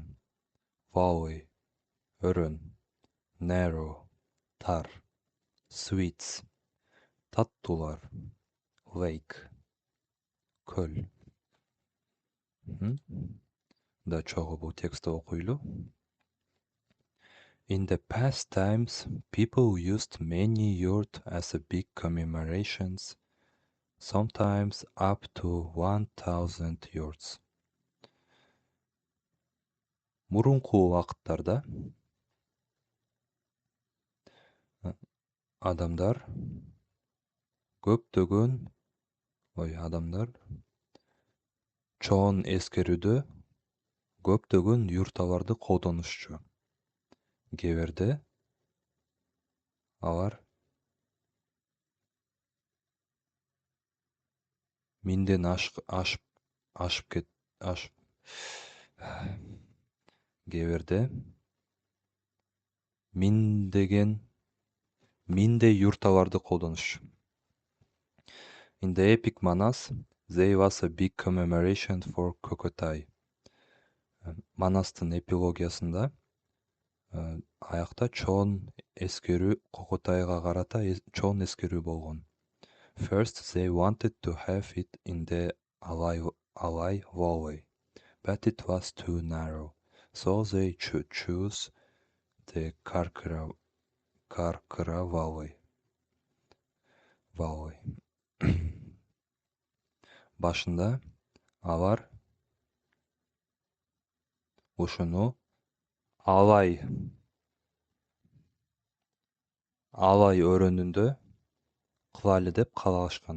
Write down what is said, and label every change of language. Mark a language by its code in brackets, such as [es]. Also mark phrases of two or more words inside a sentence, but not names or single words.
[en] Valley, өрөн. Narrow, тар. Sweets, таттуулар. Lake, көл. [ky] Да чогуу бул текстти окуйлу. [en] In the past times, people used many yurts as a big commemorations, sometimes up to 1000 yurts. [ky] Мурунку убакыттарда адамдар чоң эскерүүдө көптөгөн юрталарды колдонушчу. Кээ алар минден минде юрталарды колдонушчу. [en] In the epic Manas, there was a big commemoration for Kokotai. [ky] Манастын эпилогиясында аякта чоң эскерүү Кокотайга карата чоң эскерүү болгон. [en] First, they wanted to have it in the Alai Valley, but it was too narrow, so they chose the Karkara Valley. [ky] Башында алар ушуну Алай өрөөнүндө кылалы деп каалашкан.